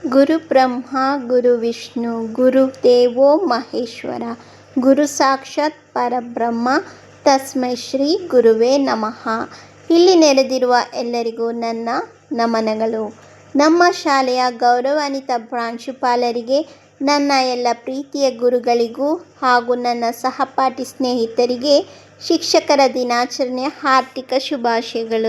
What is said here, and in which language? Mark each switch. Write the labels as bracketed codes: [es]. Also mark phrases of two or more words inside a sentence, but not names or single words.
[sa] ಗುರು ಬ್ರಹ್ಮ ಗುರು ವಿಷ್ಣು ಗುರು ದೇವೋ ಮಹೇಶ್ವರ ಗುರು ಸಾಕ್ಷಾತ್ ಪರಬ್ರಹ್ಮ ತಸ್ಮೈ ಶ್ರೀ ಗುರುವೇ ನಮಃ. [kn] ಇಲ್ಲಿ ನೆರೆದಿರುವ ಎಲ್ಲರಿಗೂ ನನ್ನ ನಮನಗಳು. ನಮ್ಮ ಶಾಲೆಯ ಗೌರವಾನ್ವಿತ ಪ್ರಾಂಶುಪಾಲರಿಗೆ, ನನ್ನ ಎಲ್ಲ ಪ್ರೀತಿಯ ಗುರುಗಳಿಗೂ ಹಾಗೂ ನನ್ನ ಸಹಪಾಠಿ ಸ್ನೇಹಿತರಿಗೆ ಶಿಕ್ಷಕರ ದಿನಾಚರಣೆಯ ಹಾರ್ದಿಕ ಶುಭಾಶಯಗಳು.